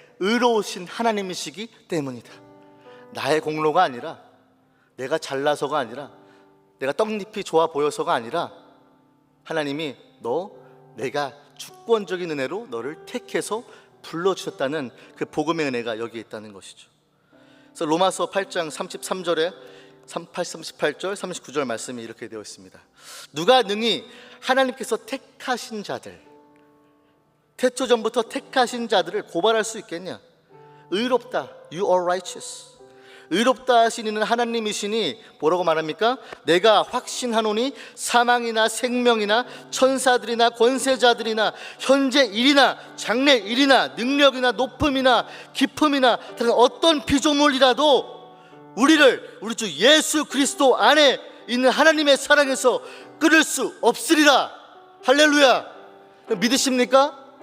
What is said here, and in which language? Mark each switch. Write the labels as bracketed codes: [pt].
[ko] 의로우신 하나님이시기 때문이다. 나의 공로가 아니라, 내가 잘나서가 아니라, 내가 떡잎이 좋아 보여서가 아니라 하나님이 내가 주권적인 은혜로 너를 택해서 불러주셨다는 그 복음의 은혜가 여기에 있다는 것이죠. 그래서 로마서 8장 33절에 38절 39절 말씀이 이렇게 되어 있습니다. 누가 능히 하나님께서 택하신 자들, 태초 전부터 택하신 자들을 고발할 수 있겠냐? 의롭다, [en] you are righteous. [ko] 의롭다 하시는 하나님이시니 뭐라고 말합니까? 내가 확신하노니 사망이나 생명이나 천사들이나 권세자들이나 현재 일이나 장래 일이나 능력이나 높음이나 깊음이나 다른 어떤 피조물이라도 우리 주 예수 그리스도 안에 있는 하나님의 사랑에서 끊을 수 없으리라. 할렐루야. 믿으십니까?